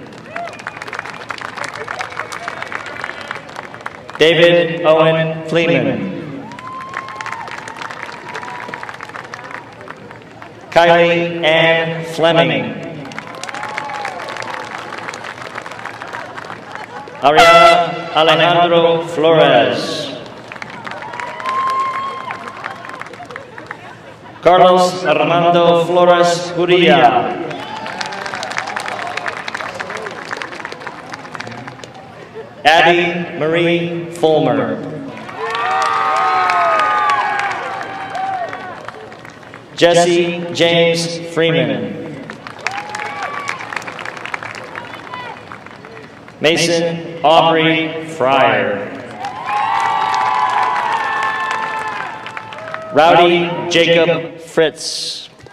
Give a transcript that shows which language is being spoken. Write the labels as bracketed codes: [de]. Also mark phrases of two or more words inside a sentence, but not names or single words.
[en] David Owen Fleeman. Kylie Ann Fleming. Ariana Alejandro Flores. Carlos Armando Flores Gurria. Addie Marie Fulmer. Jesse James Freeman. Mason Aubrey Fryer. Rowdy Jacob Fritz.